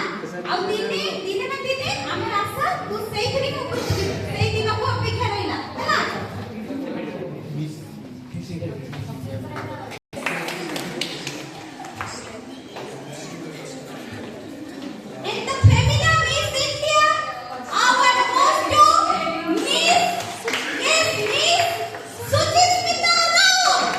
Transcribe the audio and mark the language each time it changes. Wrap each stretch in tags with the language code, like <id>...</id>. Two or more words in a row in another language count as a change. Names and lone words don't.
<or>ଆଉ ଦିନେ ନା ଦିନେ ଆମର ଆଶା ତୁ ସେଇଥିରେ ହିଁ ଉପରକୁ ଯିବୁ। ସେଇ ଦିନକୁ ଅପେକ୍ଷା ରହିଲା ହେଲା।</or> <en>And the femina Miss India, our most Miss Suchimita Rao.</en>